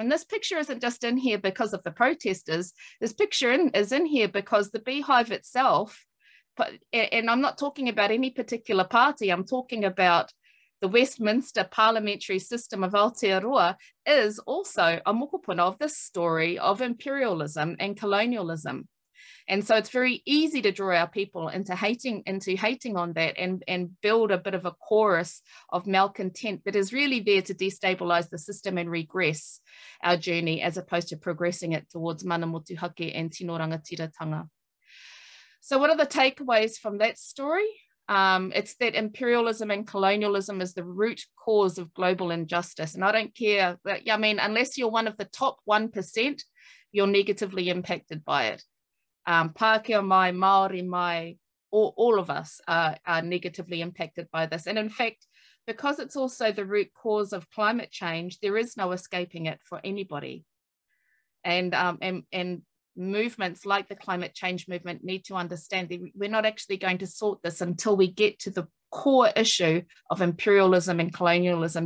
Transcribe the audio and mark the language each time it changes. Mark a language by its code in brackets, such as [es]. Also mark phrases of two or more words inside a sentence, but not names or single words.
[en] And this picture isn't just in here because of the protesters. This picture is in here because the Beehive itself, and I'm not talking about any particular party, I'm talking about the Westminster parliamentary system of Aotearoa, is also a mokopuna of this story of imperialism and colonialism. And so it's very easy to draw our people into hating on that and build a bit of a chorus of malcontent that is really there to destabilize the system and regress our journey, as opposed to progressing it towards [mi] mana motuhake [en] and [mi] tino rangatiratanga. [en] So what are the takeaways from that story? It's that imperialism and colonialism is the root cause of global injustice. And I don't care, I mean, unless you're one of the top 1%, you're negatively impacted by it. [mi] Pākehā mai, Māori mai, [en] all of us are negatively impacted by this. And in fact, because it's also the root cause of climate change, there is no escaping it for anybody. And movements like the climate change movement need to understand that we're not actually going to sort this until we get to the core issue of imperialism and colonialism.